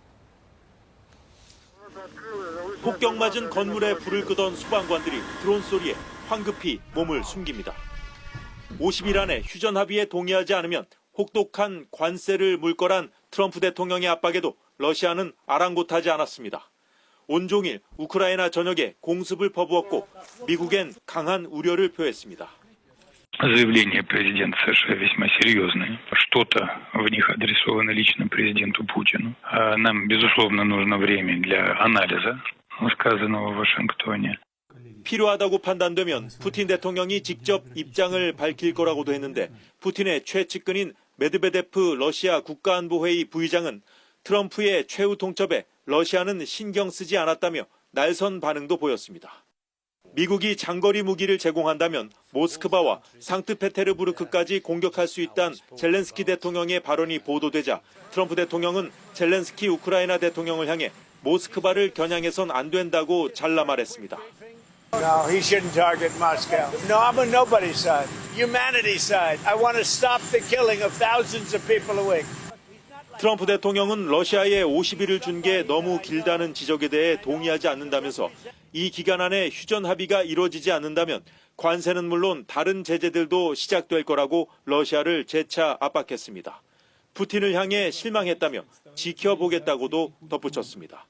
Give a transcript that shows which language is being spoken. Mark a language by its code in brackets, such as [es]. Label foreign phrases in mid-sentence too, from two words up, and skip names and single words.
[ko] 폭격 맞은 건물에 불을 끄던 소방관들이 드론 소리에 황급히 몸을 숨깁니다. 50일 안에 휴전 합의에 동의하지 않으면 혹독한 관세를 물 거란 트럼프 대통령의 압박에도 러시아는 아랑곳하지 않았습니다. 온종일 우크라이나 전역에 공습을 퍼부었고 미국엔 강한 우려를 표했습니다. [ru] Заявления президента США весьма серьезные. Что-то в них адресовано лично президенту Путину. Нам, безусловно, нужно время для анализа сказанного в Вашингтоне. [ko] 필요하다고 판단되면 푸틴 대통령이 직접 입장을 밝힐 거라고도 했는데 푸틴의 최측근인 메드베데프 러시아 국가안보회의 부의장은 트럼프의 최후 통첩에 러시아는 신경 쓰지 않았다며 날선 반응도 보였습니다. 미국이 장거리 무기를 제공한다면 모스크바와 상트페테르부르크까지 공격할 수 있다는 젤렌스키 대통령의 발언이 보도되자 트럼프 대통령은 젤렌스키 우크라이나 대통령을 향해 모스크바를 겨냥해선 안 된다고 잘라 말했습니다. [en] No, he shouldn't target Moscow. No, I'm on nobody's side. Humanity's side. I want to stop the killing of thousands of people a week. [ko] 트럼프 대통령은 러시아에 50일을 준 게 너무 길다는 지적에 대해 동의하지 않는다면서 이 기간 안에 휴전 합의가 이루어지지 않는다면 관세는 물론 다른 제재들도 시작될 거라고 러시아를 재차 압박했습니다. 푸틴을 향해 실망했다며 지켜보겠다고도 덧붙였습니다.